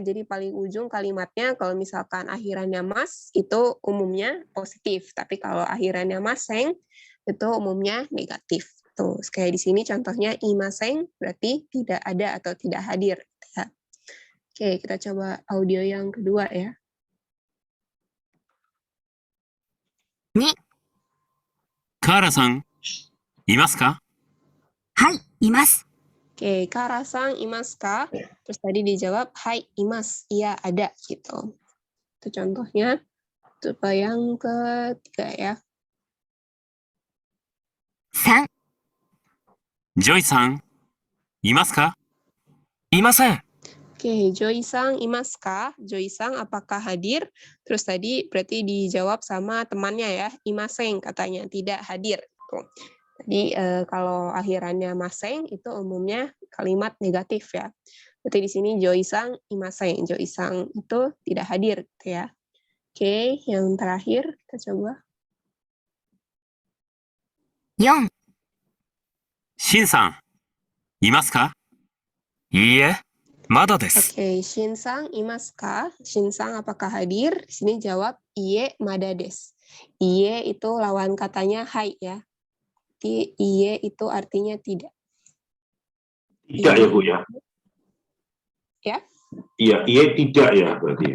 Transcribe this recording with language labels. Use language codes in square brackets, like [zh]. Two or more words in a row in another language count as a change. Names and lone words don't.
[id] Jadi paling ujung kalimatnya kalau misalkan akhirannya mas itu umumnya positif, tapi kalau akhirannya maseng itu umumnya negatif. Tuh, kayak di sini contohnya imaseng berarti tidak ada atau tidak hadir. Ya. Oke, kita coba audio yang kedua ya. [ja] 2、カーラさん、いますか？はい、います。 [id] Oke, Karasang imaska. Terus tadi dijawab, [ja] はい います, [id] iya ada gitu. Itu contohnya. Coba yang ketiga ya. [ja] 3、ジョイさん、いますか？いません。 [id] Oke, Joy-sang imaska. Joy-sang apakah hadir? Terus tadi berarti dijawab sama temannya ya. Imaseng katanya, tidak hadir. Tuh. Jadi kalau akhirannya maseng itu umumnya kalimat negatif ya. Berarti di sini Joy-sang imaseng. Joy-sang itu tidak hadir gitu ya. Oke, yang terakhir kita coba. [ja] 4、シンさん、いますか？いいえ、まだです。 [id] Oke, Shinsang imaska. Shinsang apakah hadir? Di sini jawab [ja] いいえ まだです. [id] Iye itu lawan katanya hai ya. Jadi iye itu artinya tidak. Tidak ya Bu ya? Ya? Iya, iya tidak ya berarti ya?